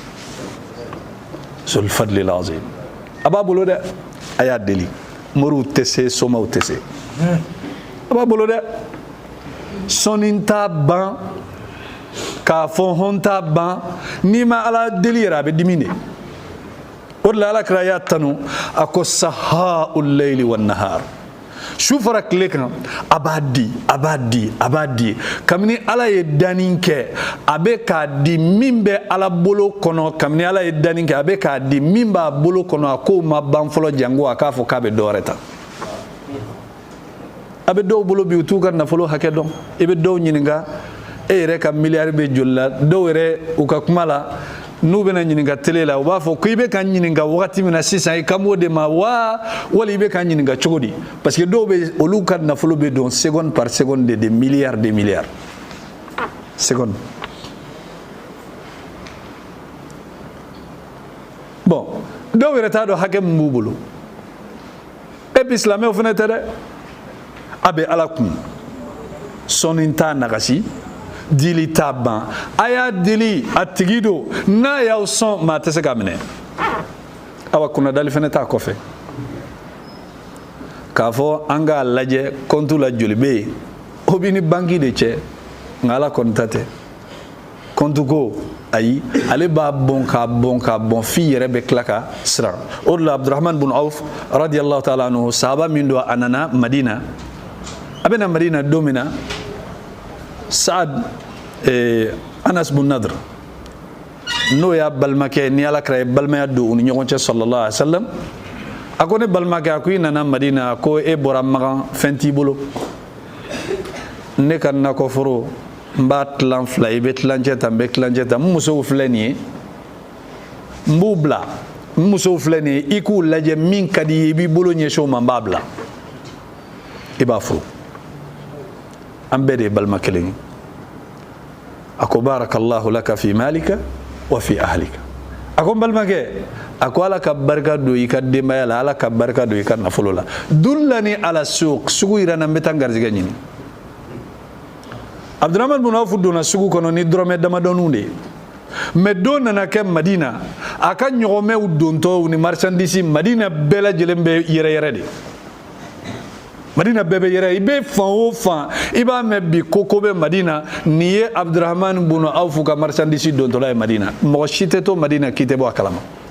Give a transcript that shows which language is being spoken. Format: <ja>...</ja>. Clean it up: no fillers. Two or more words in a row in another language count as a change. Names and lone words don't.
<bm>zul fadlil azim a b'a bolo dɛ a y'a deli moriw tɛ se somaw tɛ se a b'a bolo dɛ sɔnni t'a ban k'a fɔ hɔn t'a ban n'i ma ala deli yɛrɛ a bɛ dimi de o de la alakira y'a tanu a ko</bm> <ar>سحاء الليل والنهار</ar> <bm>su fara tile kan a b'a di a b'a di a b'a di kabini ala ye danni kɛ a bɛ k'a di min bɛ ala bolo kɔnɔ kabini ala ye danni kɛ a bɛ k'a di min b'a bolo kɔnɔ a k'o ma ban fɔlɔ jango a k'a fɔ k'a bɛ dɔ wɛrɛ ta a bɛ dɔw bolo bi u t'u ka nafolo hakɛ dɔn i bɛ dɔw ɲininka e yɛrɛ ka miliyari bɛ joli la dɔw yɛrɛ u ka kuma la n'u bɛna ɲininka télé la u b'a fɔ ko i bɛ ka ɲininka wagati min na sisan i kan b'o de ma wa wali i bɛ ka ɲininka cogo di parce que dɔw bɛ olu ka nafolo bɛ don</bm> <fr>seconde par seconde de milliards seconde</fr> <bm>bon dɔw yɛrɛ t'a dɔn hakɛ min b'u bolo</bm> <fr>et puis</fr> <bm>silamɛw fana tɛ dɛ a bɛ ala kun sɔnni t'a nagasi dili t'a ban a y'a deli a tigi don n'a y'aw sɔn maa tɛ se k'a minɛ awa kunnadali fana t'a kɔfɛ k'a fɔ an k'a lajɛ compte la joli bɛ yen o b'i ni banque de cɛ nka ala kɔni ta tɛ compte ko ayi ale b'a bɔn k'a bɔn f'i yɛrɛ bɛ tila ka siran o de la Abdurrahman bin Auf</bm> <ar>رضي الله تعالى عنه</ar> <bm>sahaba min don a nana Madina a bɛna Madina don min na Saad Anas bin Nadr n'o y'a balimakɛ ni alakira ye balimaya don u ni ɲɔgɔn cɛ</bm> <ar>صلى الله عليه وسلم</ar> <bm>a ko ne balimakɛ a ko i nana Madina ko e bɔra Magan fɛn t'i bolo ne ka nakɔforo n b'a tilan fila i bɛ tilancɛ ta n bɛ tilancɛ ta n musow filɛ nin ye n b'u bila n musow filɛ nin ye i k'u lajɛ min ka di i ye i b'i bolo ɲɛsin o ma n b'a bila i b'a furu an bɛɛ de ye balima kelen ye a ko</bm> <ar>بارك الله لك في مالك وفي أهلك</ar> <bm>a ko n balimakɛ a ko ala ka barika don i ka denbaya la ala ka barika don i ka nafolo la</bm> <ar>دلني على السوق</ar> <bm>sugu yira na n bɛ taa n garijɛgɛ ɲini Abdurrahman bin Auf donna sugu kɔnɔ ni dɔrɔmɛ damadɔninw de ye mais don nana kɛ Madina a ka ɲɔgɔmɛw dontɔw ni marchandise Madina bɛɛ lajɛlen bɛ yɛrɛ de Madina bɛɛ bɛ yɛrɛ i bɛ fan o fan i b'a mɛn bi ko bɛ Madina nin ye Abdurrahman bin Auf ka marchandise dontɔla ye Madina mɔgɔ si tɛ to Madina k'i tɛ bɔ a kalama</bm>